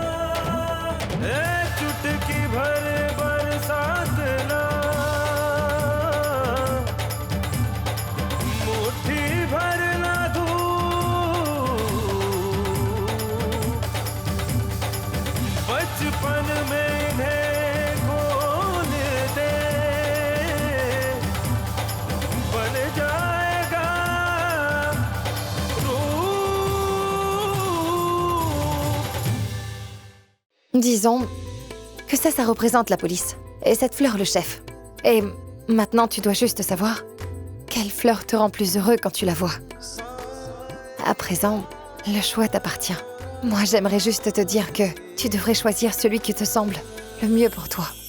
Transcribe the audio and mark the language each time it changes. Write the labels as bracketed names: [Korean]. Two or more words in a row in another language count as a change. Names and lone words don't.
[Hindi] चुटकी भर बरसात ना, मुट्ठी भर ना धूप, बचपन में इन्हें खोल दे, बन जाएगा रूप। [French] Disons que ça représente la police. Et cette fleur, le chef. Et maintenant, tu dois juste savoir quelle fleur te rend plus heureux quand tu la vois. À présent, le choix t'appartient. Moi, j'aimerais juste te dire que tu devrais choisir celui qui te semble le mieux pour toi.